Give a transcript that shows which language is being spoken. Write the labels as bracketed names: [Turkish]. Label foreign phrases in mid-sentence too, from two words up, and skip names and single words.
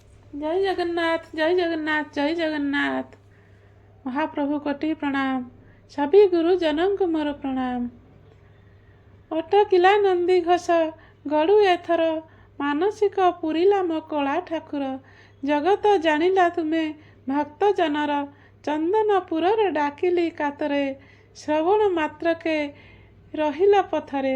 [Odia] ଜୟ ଜଗନ୍ନାଥ, ଜୟ ଜଗନ୍ନାଥ, ଜୟ ଜଗନ୍ନାଥ। ମହାପ୍ରଭୁ କୋଟି ପ୍ରଣାମ। [Hindi] सभी गुरुजनों को मोर प्रणाम। [Odia] ଅଟକିଲା ନନ୍ଦୀ ଘୋଷ ଗଡ଼ୁ ଏଥର ମାନସିକ ପୁରିଲା ମୋ କଳା ଠାକୁର। ଜଗତ ଜାଣିଲା ତୁମେ ଭକ୍ତ ଜନର ଚନ୍ଦନପୁରରେ ଡାକିଲି କାତରେ ଶ୍ରବଣ ମାତ୍ରକେ ରହିଲା ପଥରେ।